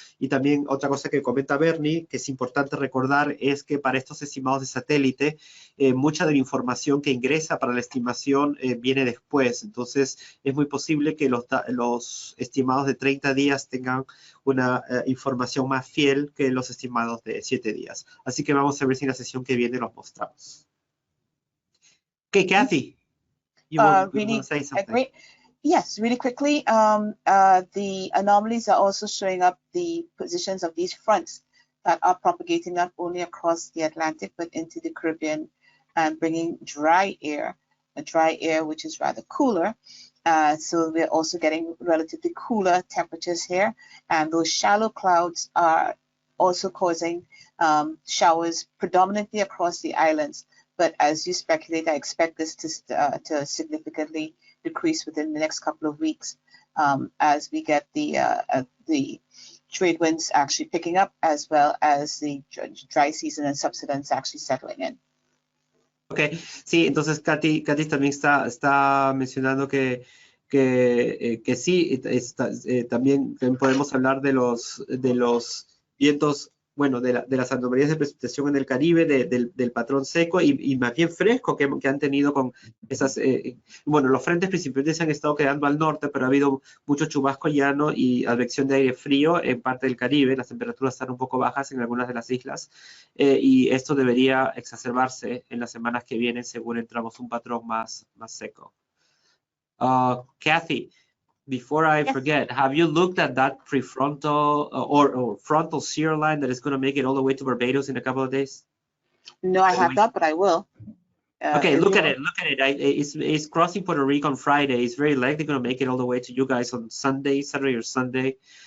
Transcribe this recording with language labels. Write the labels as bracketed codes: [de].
[es] Y también otra cosa que comenta Bernie, que es importante recordar, es que para estos estimados de satélite, mucha de la información que ingresa para la estimación viene después. Entonces, es muy posible que los estimados de 30 días tengan una información más fiel que los estimados de 7 días. Así que vamos a ver si en la sesión que viene los mostramos. [en] Okay, Kathy, you want to say something? Yes, really quickly, the anomalies are also showing up the positions of these fronts that are propagating not only across the Atlantic, but into the Caribbean and bringing dry air which is rather cooler. So we're also getting relatively cooler temperatures here. And those shallow clouds are also causing showers predominantly across the islands. But as you speculate, I expect this to significantly decrease within the next couple of weeks as we get the trade winds actually picking up, as well as the dry season and subsidence actually settling in. [es] Okay, sí, entonces Katy también está mencionando que sí, también podemos hablar de los vientos, bueno, de las anomalías de precipitación en el Caribe, del patrón seco y más bien fresco que han tenido con esas, bueno, los frentes principalmente se han estado quedando al norte, pero ha habido mucho chubasco llano y advección de aire frío en parte del Caribe. Las temperaturas están un poco bajas en algunas de las islas y esto debería exacerbarse en las semanas que vienen según entramos un patrón más seco. Kathy, [en] before I Yes. forget, have you looked at that prefrontal or frontal shear line that is going to make it all the way to Barbados in a couple of days? No, I have not, but I will. Okay, look at it. Look at it. It's crossing Puerto Rico on Friday. It's very likely going to make it all the way to you guys on Sunday, Saturday or Sunday.